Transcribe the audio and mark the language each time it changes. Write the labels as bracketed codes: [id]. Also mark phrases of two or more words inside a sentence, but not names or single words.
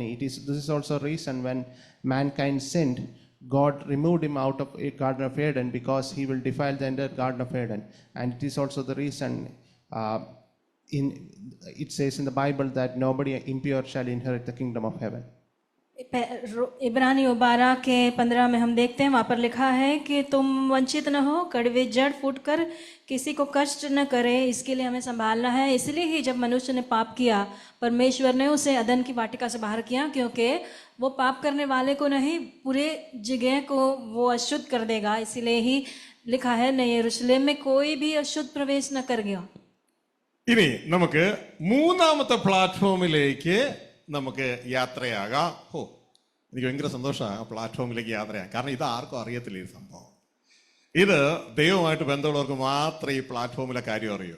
[en] This is also a reason when mankind sinned, God removed him out of a Garden of Eden, because he will defile the entire Garden of Eden. And it is also the reason it says in the Bible that nobody impure shall inherit the kingdom of heaven. [hi] इब्रानियों 12 के 15 में हम देखते हैं, वहाँ पर लिखा है कि तुम वंचित न हो, कड़वे जड़ फूटकर किसी को कष्ट न करे, इसके लिए हमें संभालना है। इसलिए ही जब मनुष्य ने पाप किया, परमेश्वर ने उसे अदन की वाटिका से बाहर किया, क्योंकि वो पाप करने वाले को नहीं, पूरे जगह को वो अशुद्ध कर देगा। इसीलिए ही लिखा है, नए यरूशलेम में कोई भी अशुद्ध प्रवेश न करेगा। [ml] ഇനി നമുക്ക് മൂന്നാമത്തെ പ്ലാറ്റ്ഫോമിലേക്ക് നമുക്ക് യാത്രയാകാം. എനിക്ക് ഭയങ്കര സന്തോഷമാണ് ആ പ്ലാറ്റ്ഫോമിലേക്ക് യാത്രയാകാം. കാരണം ഇത് ആർക്കും അറിയത്തില്ല ഈ സംഭവം. ഇത് ദൈവമായിട്ട് ബന്ധമുള്ളവർക്ക് മാത്രമേ ഈ പ്ലാറ്റ്ഫോമിലെ കാര്യം അറിയൂ.